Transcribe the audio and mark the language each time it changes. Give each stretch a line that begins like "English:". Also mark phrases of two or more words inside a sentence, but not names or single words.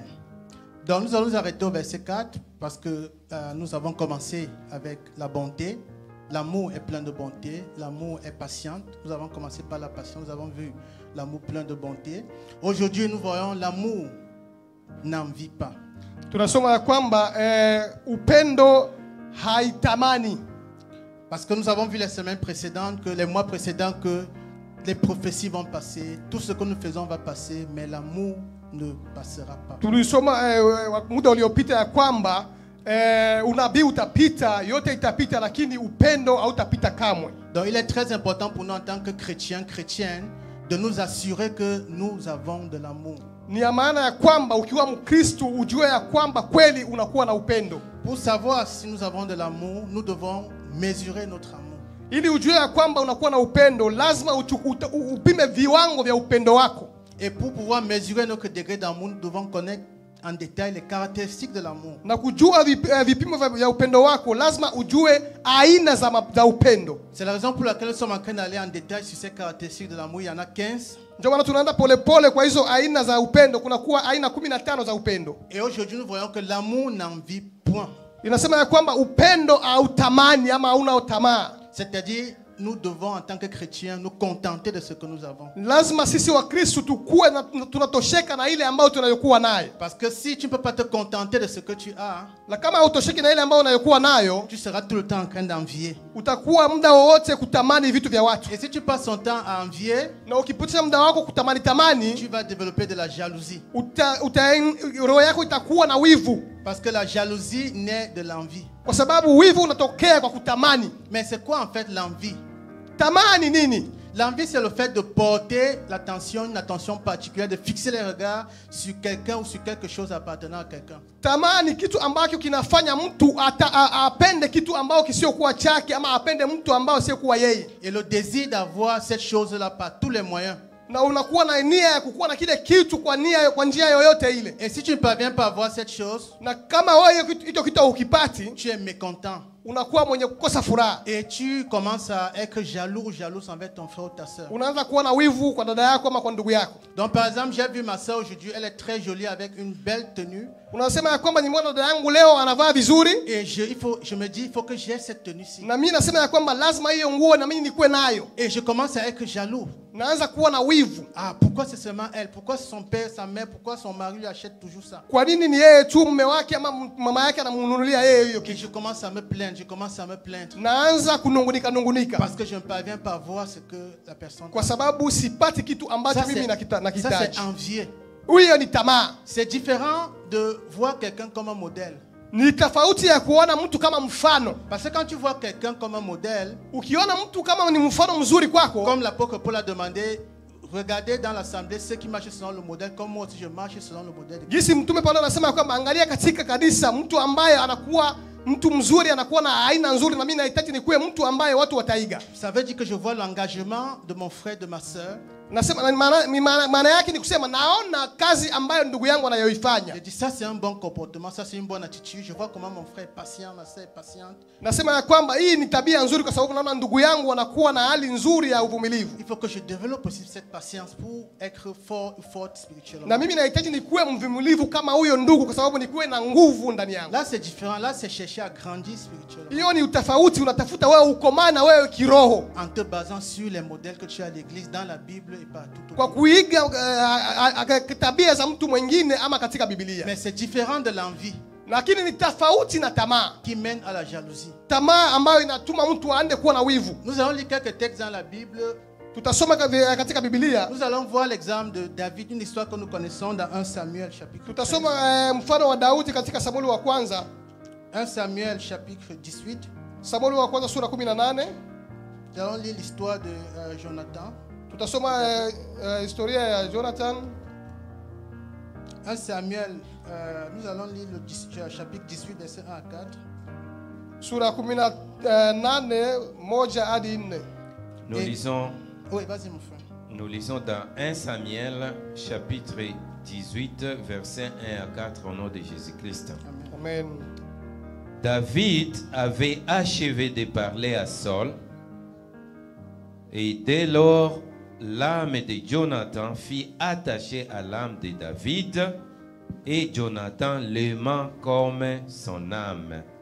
French: Donc nous allons nous arrêter au verset 4 parce que nous avons commencé avec la bonté. L'amour est plein de bonté. L'amour est patient. Nous avons commencé par la patience. Nous avons vu l'amour plein de bonté. Aujourd'hui nous voyons l'amour n'envie pas.
Swahili: Tunasoma ya kwamba upendo haitamani.
French: Parce que nous avons vu les semaines précédentes, que les mois précédents, que les prophéties vont passer, tout ce que nous faisons va passer, mais l'amour ne passera pas.
Swahili: Tulisoma muda uliopita ya kwamba unabii utapita, yote itapita, lakini upendo hautapita kamwe.
French: Donc il est très important pour nous en tant que chrétiens, chrétiennes, de nous assurer que nous avons de l'amour.
Swahili: Ni ya maana ya kwamba ukiwa Mkristo ujue ya kwamba kweli unakuwa na upendo.
French: Pour savoir si nous avons de l'amour, nous devons mesurer notre amour.
Swahili: Ili ujue ya kwamba unakuwa na upendo, lazima upime viwango vya upendo wako.
French: Et pour pouvoir mesurer notre degré d'amour, nous devons connaître en détail les caractéristiques de l'amour.
Swahili: Na kujua vipimo vya upendo wako, lazima ujue aina za upendo.
French: C'est la raison pour laquelle nous sommes en train d'aller en détail sur ces caractéristiques de l'amour. Il y en a 15.
Swahili: Ndio maana tunaenda polepole kwa hizo aina za upendo. Kuna kuwa aina 15 za upendo.
French: Et aujourd'hui nous voyons que l'amour n'envie point.
Swahili: Inasema ya kwamba upendo hautamani ama hauna tamaa.
French: C'est-à-dire, nous devons en tant que chrétiens nous contenter de ce que nous avons.
Swahili: Lazima sisi wa Kristo tukue na tunatosheka na ile ambayo tunayokuwa nayo.
French: Parce que si tu ne peux pas te contenter de ce que tu as,
Swahili: na kama hautosheki na ile ambayo unayokuwa nayo,
French: tu seras tout le temps en train d'envier.
Swahili: Utakuwa muda wote kutamani vitu vya watu.
French: Et si tu passes ton temps à envier,
Swahili: na ukipitisha muda wako kutamani tamani,
French: tu vas développer de la jalousie.
Swahili: Roho yako itakuwa na wivu.
French: Parce que la jalousie naît de l'envie.
Swahili: Kwa sababu wivu unatokea kwa kutamani.
French: Mais c'est quoi en fait l'envie?
Swahili: Tamani nini?
French: L'envie, c'est le fait de porter l'attention, une attention particulière, de fixer les regards sur quelqu'un ou sur quelque chose appartenant à quelqu'un.
Swahili: Tamani kitu ambacho kinafanya mtu apende kitu ambao kisiokuwa chake ama apende mtu ambao siokuwa yeye.
French: Et le désir d'avoir cette chose-là par tous les moyens.
Swahili: Na unakuwa na nia ya kukuwa na kile kitu kwa njia yoyote ile.
French: Et si tu ne parviens pas à avoir cette chose,
Swahili: na kama wewe hicho kitu ukipati,
French: tu es mécontent.
Swahili: Unakuwa mwenye kukosa furaha.
French: Et tu commences à être jaloux ou jalouse envers ton frère ou ta sœur.
Swahili: Unaanza kuwa na wivu kwa dada yako ama kwa ndugu yako.
French: Donc par exemple, j'ai vu ma sœur aujourd'hui, elle est très jolie avec une belle tenue.
Swahili: Unasema ya kwamba nimeona dada yangu leo anavaa vizuri.
French: Et je me dis il faut que j'ai cette tenue-ci.
Swahili: Na mimi nasema ya kwamba lazima hiyo nguo na mimi nikuwe nayo.
French: Et je commence à être jaloux.
Swahili: Naanza kuwa na wivu.
French: Ah, pourquoi c'est seulement elle? Pourquoi son père, sa mère, pourquoi son mari lui achète toujours ça?
Swahili: Kwa nini ni yeye tu mume wake ama mama yake anamnunulia yeye hiyo kitu?
French: Et je commence à me plaindre, je commence à me plaindre.
Swahili: Naanza kunungunika.
French: Parce que je ne parviens pas à voir ce que la personne.
Swahili: Kwa sababu sipati kitu ambacho mimi nakitaji.
French: Ça c'est envier.
Swahili: Huyo ni tamaa.
French: C'est différent de voir quelqu'un comme un modèle.
Swahili: Ni tofauti ya kuona mtu kama mfano.
French: Parce que quand tu vois quelqu'un comme un modèle,
Swahili: ukiona mtu kama ni mfano mzuri kwako,
French: comme l'apôtre Paul a demandé, regardez dans l'assemblée ceux qui marchent selon le modèle, comme moi aussi je marche selon le modèle.
Swahili: Gisi mtume Paulo anasema kwamba angalia katika kanisa mtu ambaye anakuwa mtu mzuri anakuwa na aina nzuri, na mimi nahitaji nikuwe mtu ambaye watu wataiga.
French: Ça veut dire que je vois l'engagement de mon frère, de ma sœur.
Swahili: Nasema maana yake ni kusema naona kazi ambayo ndugu yangu anayoifanya.
French: Je dis ça c'est un bon comportement, ça c'est une bonne attitude. Je vois comment mon frère est patient, ma sœur est patiente.
Swahili: Nasema ya kwamba hii ni tabia nzuri kwa sababu naona ndugu yangu anakuwa na hali nzuri ya uvumilivu.
French: Il faut que je développe aussi cette patience pour être fort spirituellement.
Swahili: Na mimi nahitaji nikuwe mvumilivu kama huyo ndugu kwa sababu nikuwe na nguvu ndani yangu.
French: Là c'est différent, là c'est chercher à grandir spirituellement.
Swahili: Hiyo ni utofauti, unatafuta wewe ukomana wewe kiroho.
French: En te basant sur les modèles que tu as à l'église, dans la Bible et partout.
Swahili: Kwa kuiga tabia za mtu mwingine ama katika Biblia.
French: Mais c'est différent de l'envie.
Swahili: Lakini ni tofauti na tamaa.
French: Qui mène à la jalousie.
Swahili: Tamaa ambayo inatuma mtu aende kuwa na wivu.
French: Nous allons lire quelques textes dans la Bible.
Swahili: Tutasoma katika Biblia.
French: Nous allons voir l'exemple de David, une histoire que nous connaissons dans 1 Samuel chapitre 13.
Swahili: Tutasoma mfano wa Daudi katika Samueli wa kwanza.
French: 1 Samuel chapitre 18.
Swahili: Samueli wa kwanza sura 18.
French: Nous allons lire l'histoire de Jonathan.
Swahili: Tutasoma historia ya Jonathan.
French: 1 Samuel, nous allons lire le chapitre 18, verset 1 à 4.
Swahili: Sura 18, moja hadi 4.
French: Nous lisons. Oui, vas-y mon frère. Nous lisons dans 1 Samuel, chapitre 18, versets 1 à 4, au nom de Jésus-Christ. Amen. David avait achevé de parler à Saul, et dès lors, l'âme de Jonathan fut attachée à l'âme de David, et Jonathan l'aimant comme son âme.